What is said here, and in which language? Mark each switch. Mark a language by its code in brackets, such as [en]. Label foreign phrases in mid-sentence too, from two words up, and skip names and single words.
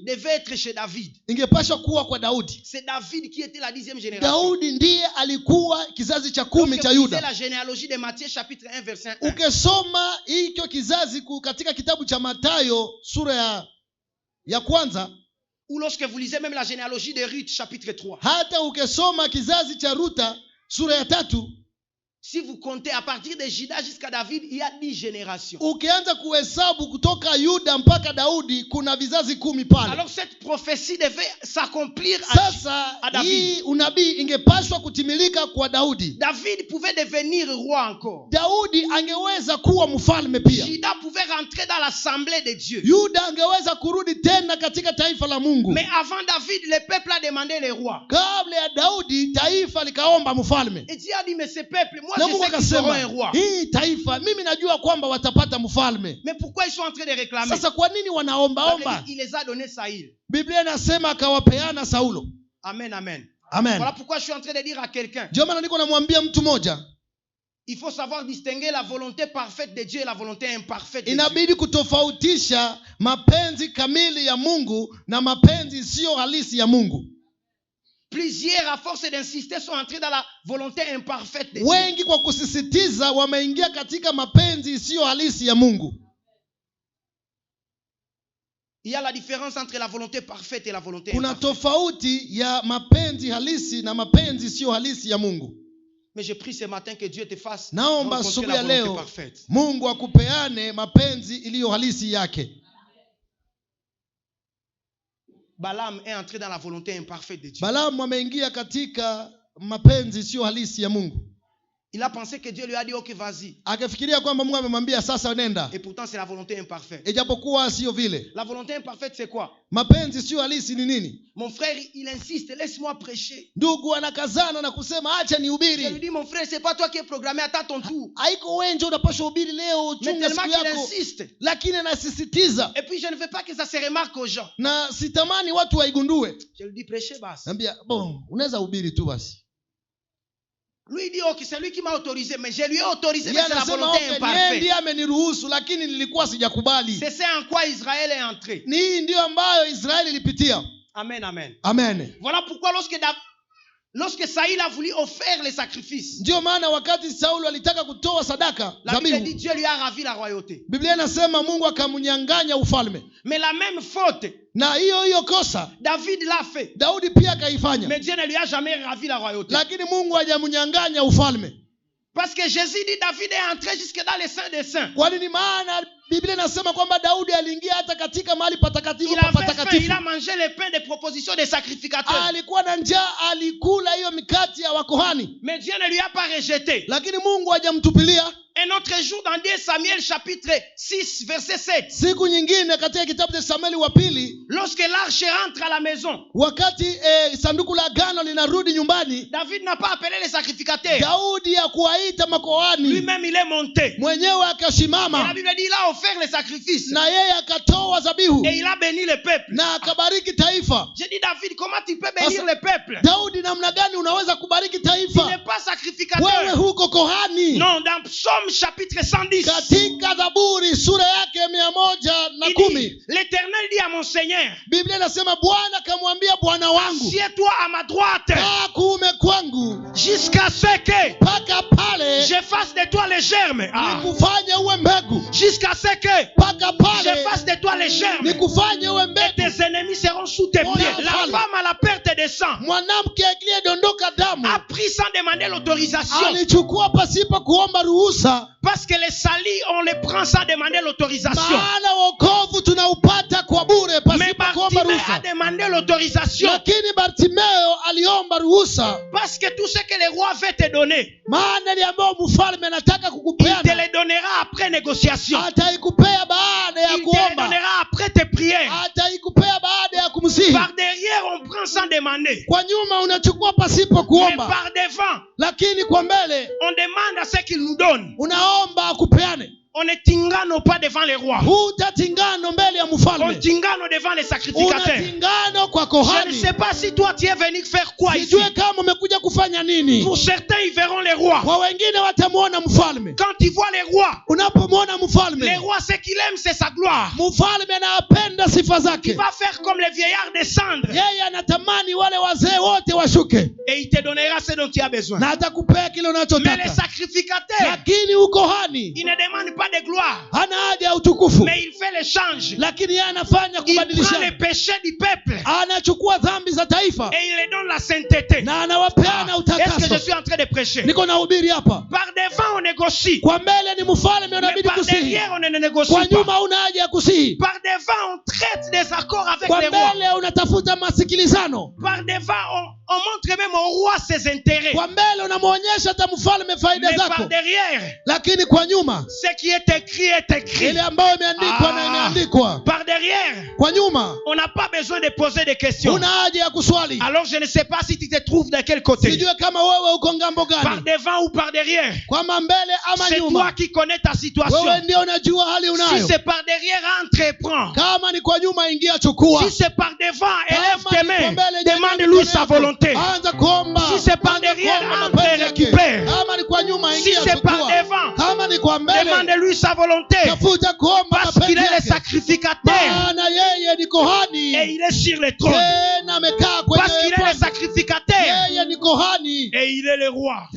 [fr] devait être chez David. [sw] Ingepaswa kuwa kwa Daudi. [fr] C'est David qui était la 10e génération. [sw] Daudi ndiye alikuwa kizazi cha 10 cha Yuda. [fr] C'est la généalogie de Matthieu chapitre 1 verset 1. [sw] Ukisoma hicho kizazi katika kitabu cha Mathayo sura ya kwanza, [fr] ou lorsque vous lisez même la généalogie de Ruth chapitre 3. [sw] Hata ukisoma kizazi cha Ruta sura ya 3, [fr] si vous comptez à partir de Juda jusqu'à David, il y a 10 générations. [sw] Ukianza kuhesabu kutoka Yuda mpaka Daudi kuna vizazi 10 pale. [fr] Alors cette prophétie devait s'accomplir à David. [sw] Hii unabii ingepaswa kutimilika kwa Daudi. [fr] David pouvait devenir roi encore. [sw] Daudi angeweza kuwa mfalme pia. [fr] Juda pouvait rentrer dans l'assemblée de Dieu. [sw] Yuda angeweza kurudi tena katika taifa la Mungu. [fr] Mais avant David, le peuple a demandé les rois. [sw] Kabla ya Daudi, taifa likaomba mfalme. [fr] Et Dieu a dit, mais ce peuple, moi [sw] na [fr] je sais qu'ils auront un roi. [sw] Hii taifa mimi najua kwamba watapata mfalme. [fr] Mais pourquoi ils sont en train de réclamer? [sw] Sasa kwa nini wanaomba? [fr] Il les a donné Saül. [sw] Biblia inasema akawapeana Saulo. [fr] Amen, amen. [sw] Amen. [fr] Voilà pourquoi je suis en train de dire à quelqu'un. [sw] Ndio maana niko namwambia mtu mmoja, [fr] il faut savoir distinguer la volonté parfaite de Dieu et la volonté imparfaite de [sw] Inabidi [fr] Dieu. [sw] kutofautisha mapenzi kamili ya Mungu na mapenzi sio halisi ya Mungu. [fr] Plusieurs, à force d'insister, sont entrés dans la volonté imparfaite de Dieu. [sw] Wengi kwa kusisitiza wameingia katika mapenzi sio halisi ya Mungu. [fr] Il y a la différence entre la volonté parfaite et la volonté [sw] kuna [fr] imparfaite. [sw] Tofauti ya mapenzi halisi na mapenzi sio halisi ya Mungu. [fr] Mais je prie ce matin que Dieu te fasse [sw] naomba [fr] rencontrer [sw] asubuhi [fr] la [sw] ya [fr] volonté [sw] leo [fr] parfaite. [sw] Mungu akupeane mapenzi iliyo halisi yake. [fr] Balaam est entré dans la volonté imparfaite de Dieu. [sw] Balaam ameingia katika mapenzi sio halisi ya Mungu. [fr] Il a pensé que Dieu lui a dit OK, vas-y. [sw] Akafikiria kwamba Mungu amemwambia sasa nenda. [fr] Et pourtant c'est la volonté imparfaite. [sw] Ijapokuwa sio vile. [fr] La volonté imparfaite c'est quoi? [sw] Mapenzi sio halisi ni nini? [fr] Mon frère, il insiste, laisse-moi prêcher. [sw] Ndugu anakazana na kusema acha nihubiri. [fr] Je lui dis, mon frère, c'est pas toi qui es programmé, attends ton tour. [sw] Haiko wewe ndio unapaswa hubiri leo, [fr] Mais [sw] chunga [fr] tellement [sw] siku [fr] qu'il [sw] yako. [fr] insiste. [sw] Lakini anasisitiza. [fr] Et puis je ne veux pas que ça se remarque aux gens. [sw] Na sitamani watu waigundue. [fr] Je lui dis, prêchez basi. [sw] Nambia, bon, unaweza hubiri tu basi. [fr] Lui il dit, OK, c'est lui qui m'a autorisé, mais je lui ai autorisé, mais [sw] Yeye [fr] c'est la [sw] anasema [fr] volonté [sw] okay, [fr] imparfaite. [sw] ndiye ameniruhusu lakini nilikuwa sijakubali. [fr] C'est ce en quoi Israël est entré. [sw] Ni ndio ambayo Israeli ilipitia. [fr] Amen, amen. [sw] Amen. [fr] Voilà pourquoi lorsque lorsque Saïl a voulu offrir les sacrifices, [sw] Ndio maana wakati Saulo alitaka kutoa sadaka [fr] la Bible dit [sw] zabihu, [fr] Dieu lui a ravi la royauté. [sw] Biblia inasema Mungu akamnyang'anya ufalme. [fr] Mais la même faute, [sw] Na hiyo kosa [fr] David l'a fait. [sw] Daudi pia akaifanya, [fr] Mais Dieu ne lui a jamais ravi la royauté. [sw] lakini Mungu hajamnyang'anya ufalme. [fr] Parce que Jésus dit David est entré jusque dans les saints des saints. [sw] Kwa nini? Maana Biblia inasema kwamba Daudi aliingia hata katika mahali patakatifu [fr] Il [sw] pa [fr] avait faim, [sw] patakatifu. [fr] il a mangé le pain des propositions des sacrificateurs. [sw] Alikuwa na njaa, alikula hiyo mikati ya wakohani, [fr] Mais Dieu ne lui a pas rejeté. [sw] lakini Mungu hajamtupilia. [fr] Un autre jour dans 2 Samuel chapitre 6 verset 7, [sw] Siku nyingine katika kitabu cha Samueli wa pili, [fr] lorsque l'arche rentre à la maison, [sw] wakati sanduku la agano linarudi nyumbani, [fr] David n'a pas appelé les sacrificateurs. [sw] Daudi ya kuwaita makohani, [fr] Lui-même il est monté. [sw] mwenyewe [fr] Et la [sw] akasimama [fr] Bible dit il a offert les sacrifices. [sw] na yeye akatoa zabihu [fr] Et il a béni le peuple. [sw] na akabariki taifa. [fr] J'ai dit David, comment tu peux bénir [sw] Asa- [fr] le peuple? [sw] Daudi, namna gani unaweza kubariki [fr] Tu n'es [sw] taifa? [fr] pas [sw] Wewe [fr] sacrificateur. [sw] huko kohani. [fr] Non, dans Psaume chapitre 110, [sw] Katika Zaburi sura yake 110, [fr] il dit, l'Éternel dit à mon Seigneur, [sw] Biblia inasema Bwana kamwambia Bwana wangu, [fr] assieds-toi à ma droite [sw] kaa kuume kwangu [fr] jusqu'à ce que [sw] mpaka pale [fr] je fasse de toi les germes. [sw] nikufanye uwe mbegu, [fr] Jusqu'à ce que [sw] mpaka [fr] je [sw] pale [fr] fasse de toi les germes. [sw] nikufanye uwe [fr] Et [sw] mbegu. [fr] tes ennemis seront sous tes pieds. La femme à la perte de sang [sw] Mwanamke aliyedondoka damu [fr] a pris sans demander l'autorisation. [sw] alichukua pasipo kuomba ruhusa, [fr] Parce que les salis, on les prend sans demander l'autorisation. [sw] maana wokovu tunaupata kwa bure [fr] Mais [sw] pasipo kuomba [fr] Bartimée a [sw] ruhusa. [fr] demandé l'autorisation. [sw] Lakini Bartimeo aliomba ruhusa, [fr] Parce que tout ce que le roi veut te donner, [sw] maana aliambiwa mfalme anataka [fr] il te [sw] kukupeana, [fr] le donnera après négociation. [sw] ataikupea baada ya [fr] Il te le [sw] kuomba, [fr] donnera après tes prières. [sw] ataikupea baada ya kumsihi. [fr] Par derrière, on prend sans demander. [sw] Kwa nyuma unachukua pasipo [fr] Mais [sw] kuomba, [fr] par devant, [sw] lakini kwa mbele [fr] on demande à ce qu'il nous donne. [sw] unaomba akupeane. [fr] On ne tingano pas devant les rois. [sw] Hutatingano mbele ya [fr] On [sw] mfalme, [fr] tingano devant les sacrificateurs. [sw] unatingano kwa [fr] Je ne [sw] kohani. [fr] sais pas si toi tu es venu faire quoi ici. [sw] Sijue kama umekuja kufanya nini. [fr] Pour certains, ils verront les rois. [sw] Kwa wengine watamwona mfalme. [fr] Quand ils voient les rois, [sw] Unapomwona [fr] les [sw] mfalme, [fr] rois, ce qu'il aime, c'est sa gloire. [sw] mfalme anapenda sifa [fr] Il [sw] zake. [fr] va faire comme les vieillards descendre. [sw] Yeye anatamani wale wazee wote washuke, [fr] Et il te donnera ce dont tu as besoin. [sw] na atakupea kile [fr] Mais les [sw] unachotaka. [fr] sacrificateurs, [sw] Lakini ukohani [fr] ils ne demandent pas de gloire. [sw] hana haja ya utukufu, [fr] Mais il fait l'échange. [sw] lakini yeye anafanya [fr] Il prend [sw] kubadilishana. [fr] les péchés du peuple. [sw] Anachukua dhambi za taifa [fr] Et il leur donne la sainteté. [sw] na anawapeana [fr] Est-ce que je [sw] utakaso. [fr] suis en train de prêcher? [sw] Niko nahubiri hapa. [fr] Par devant, on négocie. [sw] Kwa mbele ni mfalme, [fr] Mais [sw] unabidi [fr] par [sw] kusihi. [fr] derrière, on ne négocie [sw] Kwa [fr] pas. [sw] nyuma una haja ya kusihi. [fr] Par devant, on traite des accords avec [sw] Kwa [fr] les rois. [sw] mbele unatafuta masikilizano. [fr] Par devant, on montre même au roi ses intérêts. [sw] Kwa mbele unamwonyesha hata mfalme faida [fr] Mais par [sw] zako, [fr] derrière, [sw] lakini kwa nyuma [fr] ce qui est écrit est écrit. [sw] ile ambayo imeandikwa na imeandikwa. [fr] Par derrière, [sw] Kwa nyuma [fr] on n'a pas besoin de poser des questions. [sw] una haja ya kuswali. [fr] Alors je ne sais pas si tu te trouves de quel côté. [sw] Sijue kama wewe uko ngambo [fr] Par [sw] gani, [fr] devant ou par derrière. [sw] kwama mbele ama [fr] C'est toi [sw] nyuma. [fr] qui connais ta situation. [sw] Wewe ndio unajua hali [fr] Si [sw] unayo. [fr] c'est par derrière, entre et prends. [sw] Kama ni kwa nyuma, ingia chukua. [fr] Si c'est par devant, élève [sw] Kama [fr] tes [sw] ni kwa [fr] mains. [sw] mbele, nyanyua [fr] Demande-lui [sw] mikono [fr] sa [sw] yako. [fr] volonté. [sw] Anza kuomba. [fr] Si c'est par [sw] Anza [fr] derrière, [sw] kuomba [fr] entre et [sw] mapenzi yake. [fr] récupère. [sw] Kama ni kwa nyuma, [fr] Si [sw] ingia [fr] c'est par [sw] chukua. [fr] devant, [sw] Kama ni kwa mbele, [fr] demande-lui sa volonté. [sw] tafuta kuomba [fr] Parce qu'il [sw] mapenzi [fr] est le [sw] yake. [fr] sacrificateur. [sw] Maana yeye ni kohani, [fr] Et il est sur le trône. [sw] tena amekaa kwenye [fr] Parce qu'il est le [sw] ufalme. [fr] sacrificateur. [sw] Yeye ni kohani. [fr] Et il est le roi.